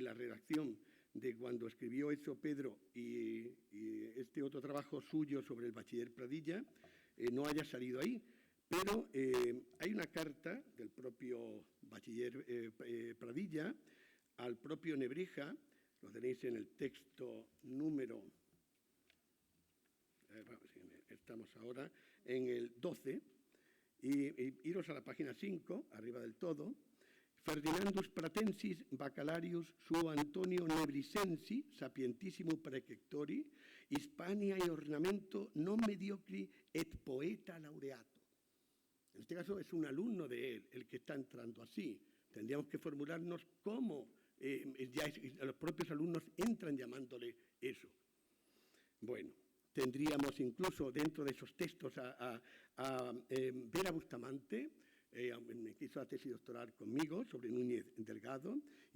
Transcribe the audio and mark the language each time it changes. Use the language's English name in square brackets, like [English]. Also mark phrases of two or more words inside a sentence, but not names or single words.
[Spanish] la redacción de cuando escribió eso Pedro y este otro trabajo suyo sobre el bachiller Pradilla no haya salido ahí, pero hay una carta del propio bachiller Pradilla al propio Nebrija, lo tenéis en el texto número, estamos ahora en el 12, y iros a la página 5, arriba del todo. [Latin] Ferdinandus Pratensis Bacalarius suo Antonio Nebrisensi sapientissimo praeceptori Hispania e ornamento non mediocri et poeta laureato. [Spanish] En este caso es un alumno de él el que está entrando así. Tendríamos que formularnos cómo los propios alumnos entran llamándole eso. Bueno, tendríamos incluso dentro de esos textos a Vera Bustamante, que hizo la tesis doctoral conmigo sobre Núñez Delgado, y